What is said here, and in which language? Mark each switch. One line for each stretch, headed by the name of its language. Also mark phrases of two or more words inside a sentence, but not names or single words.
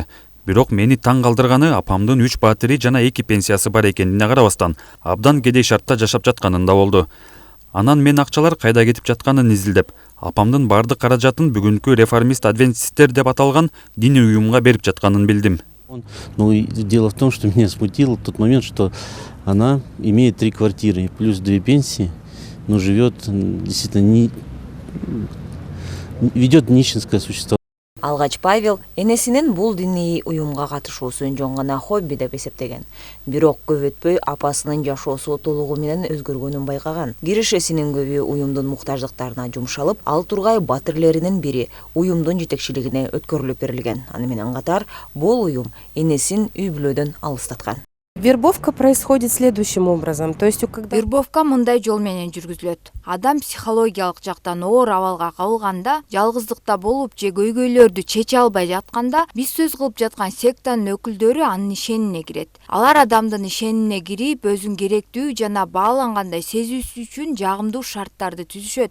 Kyrgyz: Бирок мени таң калтырганы апамдын 3 батири жана 2 пенсиясы бар экенине карабастан, абдан кедей шартта жашап жатканында болду. Анан мен акчалар кайда кетип жатканын изилдеп, апамдын бардык каражатын бүгүнкү реформист адвентисттер деп аталган диний уюмга берип жатканын билдим.
Russian: Ну и дело в том, что меня смутило тот момент, что она имеет 3 квартиры плюс 2 пенсии, но живет действительно ведет нищенское существование.
Kyrgyz: Алгач Павел энесинин бул диний уюмга катышуусун жөн гана хобби деп эсептеген. Бирок көп өтпөй апасынын жашоосу толугу менен өзгөргөнүн байкаган. Кирешесинин көбү уюмдун муктаждыктарына жумшалып, ал тургай батирлеринин бири уюмдун жетекчилигине өткөрүлүп берилген. Аны менен катар бул уюм энесин үй бүлөдөн алыстаткан.
Russian: Вербовка происходит следующим образом. То есть,
Kyrgyz: вербовка мындай жол менен жүргүзүлөт. Адам психологиялык жактан оор абалга кабылганда, жалгыздыкта болуп же көйгөйлөрдү чече албай жатканда, биз сөз кылып жаткан сектанын өкүлдөрү анын ишенине кирет. Алар адамдын ишенине кирип, өзүн керектүү жана баалангандай сезүүсү үчүн жагымдуу шарттарды түзүшөт.